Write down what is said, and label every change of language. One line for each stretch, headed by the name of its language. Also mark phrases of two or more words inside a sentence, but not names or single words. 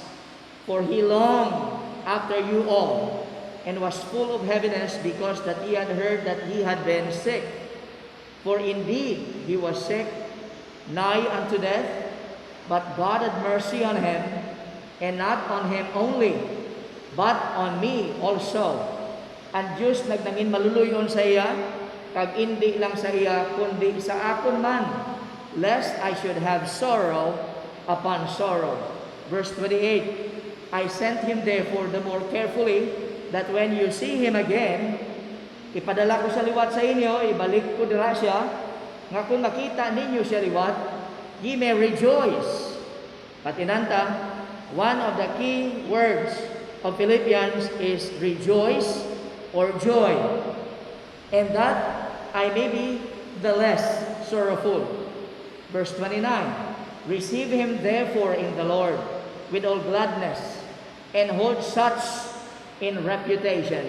English: For he longed after you all, and was full of heaviness because that he had heard that he had been sick. For indeed he was sick, nigh unto death, but God had mercy on him, and not on him only, but on me also.
Hiligaynon: And Diyos nagnangin maluluyon sa iya, kag hindi lang sa iya, kundi sa akon man,
English: lest I should have sorrow upon sorrow. Verse 28, I sent him therefore the more carefully, that when you see him again,
Hiligaynon: ipadala ko sa liwat sa inyo, ibalik ko dira siya, nga kung makita ninyo siya liwat,
English: ye may rejoice. Patinanta, one of the key words of Philippians is rejoice or joy, and that I may be the less sorrowful. Verse 29, receive him therefore in the Lord with all gladness, and hold such in reputation.